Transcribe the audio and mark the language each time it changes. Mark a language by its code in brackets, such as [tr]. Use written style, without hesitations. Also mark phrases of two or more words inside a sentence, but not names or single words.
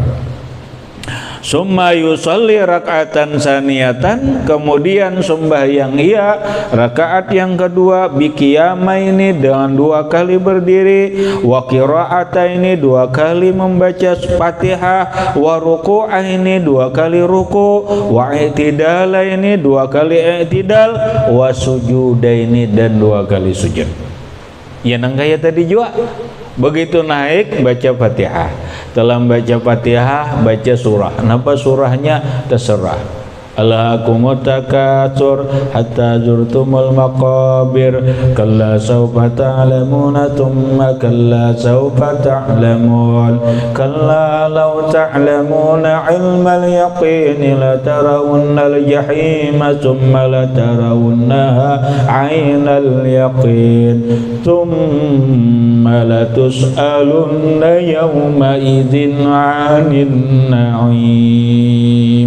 [ar] ثم يصلي ركعة ثانية, [id] kemudian sembahyang ia rakaat yang kedua, biqiyamaini, dengan dua kali berdiri, [ar] وقراءتين, [id] dua kali membaca Fatihah, [ar] وركوعين, [id] dua kali ruku', [ar] واعتدالين, [id] dua kali i'tidal, [ar] وسجودين, [id] dan dua kali sujud. [bjn] Ya nang kaya tadi juga. [id] Begitu naik baca Fatihah, telah baca Fatihah baca surah. Kenapa surahnya? Terserah. [ar] ألهاكم التكاثر حتى زرتم المقابر كلا سوف تعلمون ثم كلا سوف تعلمون كلا لو تعلمون علم اليقين لترون الجحيم ثم لترونها عين اليقين ثم لتسألن يومئذ عن النعيم.